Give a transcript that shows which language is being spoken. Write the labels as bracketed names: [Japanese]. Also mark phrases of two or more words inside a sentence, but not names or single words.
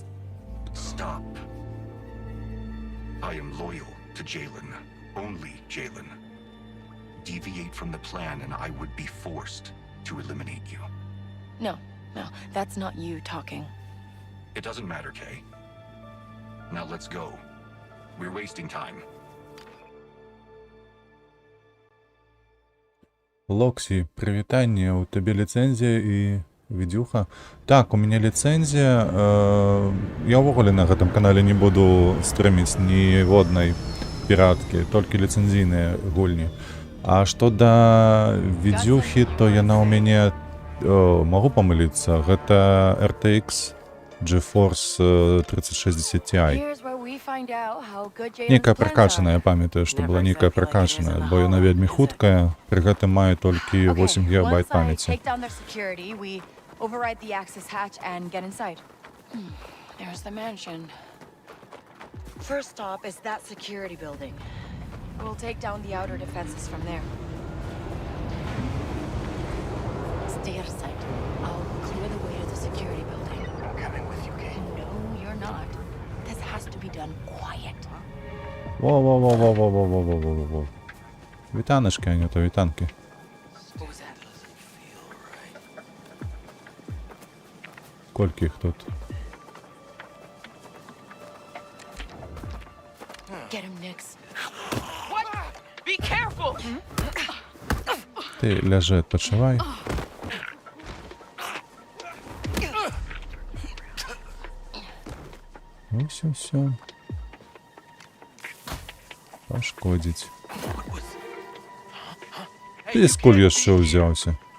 [English] Stop. I am loyal to Jalen. Only Jalen. Deviate from the plan and I would be forced to eliminate you. No, that's not you talking. It doesn't matter, Kay. Now let's go. We're wasting time. [Belarusian] Локсі, прывітанне, у табе ліцэнзія і відюха. Так, у мяне ліцэнзія. Я ўвогуле на гэтым канале не буду стрыміць ніводнай піраткі, толькі ліцэнзійныя гульні. А што да відюхі, то яна ў мяне, магу памыліцца, гэта RTX GeForce 3060 Ti. [English] Here's where we find out how good Jalen's [Belarusian] Нейкая [English] plans [Belarusian] пракачаная, я [English] are. [Belarusian] памятаю, што была нейкая пракачаная, бо яна вельмі хуткая, пры гэтым мае толькі 8 гігабайт [English] Once I [Belarusian] памяці. [English] take down their security, we override the access hatch and get inside. There's the mansion. First stop is that security building. We'll take down the outer defenses from there. Stay out of sight. I'll clear the way to the security building. I'm coming with you, Kay. No, you're not. This has to be done quiet. Во-во-во-во-во-во-во-во-во-во. [Ukrainian] Вітанишки, а не то вітанки. Скільки їх тут? [English] Get him, Nix. Be careful! [Ukrainian] Ти ляжи, відпочивай. Все. Пошкодить. Ти сколь ще взявся?